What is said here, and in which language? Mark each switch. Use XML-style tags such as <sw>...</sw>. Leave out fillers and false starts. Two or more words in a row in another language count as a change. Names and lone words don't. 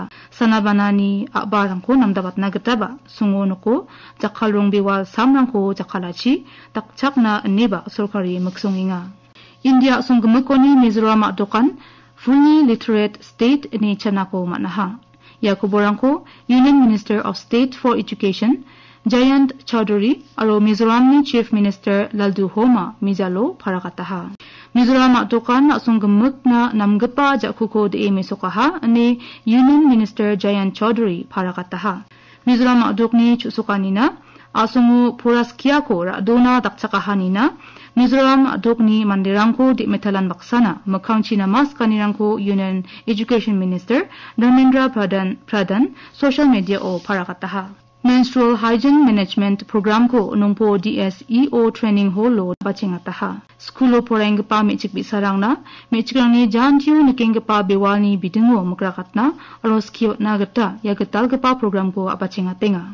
<grt>Sanabanani akbarangko namdabat nagataba sungonoko jakhalrong biwal samrangko jakhalachi takchak na neba sorkari muksonginga. India sunggemukoni Mizoram dokan</grt> <en>fully literate state</en> <grt>ni chanako manaha. Yakuborangko</grt> <en>Union Minister of State for Education</en> <grt>Jayant Chowdhury aro Mizoram ni</grt> <en>Chief Minister</en> <grt>Laldu Homa Mijalo parakataha. Mizoram dokan asunggemuk na namgapa jakuko de mesokaha ane</grt> <en>Union Minister</en> <grt>Jayant Chowdhury parakataha. Mizoram dokni chusukanina asungu puraskia ko radona dakchakahanina Mizoram adokni mandirangko di metalan baksana makangchina mas kanirangko</grt> <en>Union Education Minister</en> <grt>Dharmendra Pradhan</grt> <en>social media</en> <grt>o parakataha.</grt> <en>Menstrual Hygiene Management Program</en> <grt>ko nungpo DSEO training holo bachingataha. Skulo porengpa mechik bisarangna mechikrangni jantiu nikengpa bewalni bidingo mukrakatna aroskio nagata yagatalgpa program ko abachingatenga.</grt>